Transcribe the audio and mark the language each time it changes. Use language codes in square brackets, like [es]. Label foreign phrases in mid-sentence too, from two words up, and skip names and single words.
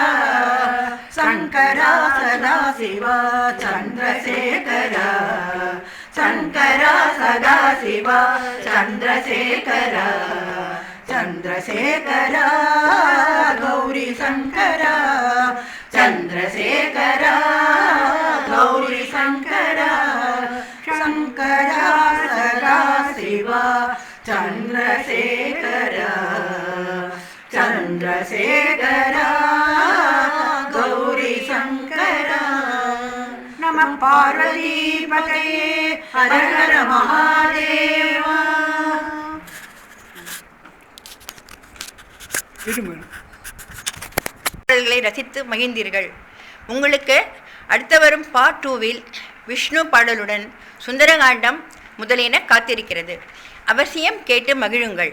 [sa] शंकरा सदा शिवा चंद्रशेखरा शंकरा सदा शिवा चंद्रशेखरा चंद्रशेखरा गौरी शंकरा चंद्रशेखरा गौरी शंकरा शंकरा सदा शिवा चंद्रशेखरा चंद्रशेखरा गौरी शंकरा नमः पार्वती पतये हर हर महादेवा [ta] பாடல்களை ரசித்து மகிழ்ந்தீர்கள். உங்களுக்கு அடுத்த வரும் பார்ட் 2வில் விஷ்ணு பாடலுடன் சுந்தரகாண்டம் முதலியன காத்திருக்கிறது. அவசியம் கேட்டு மகிழுங்கள்.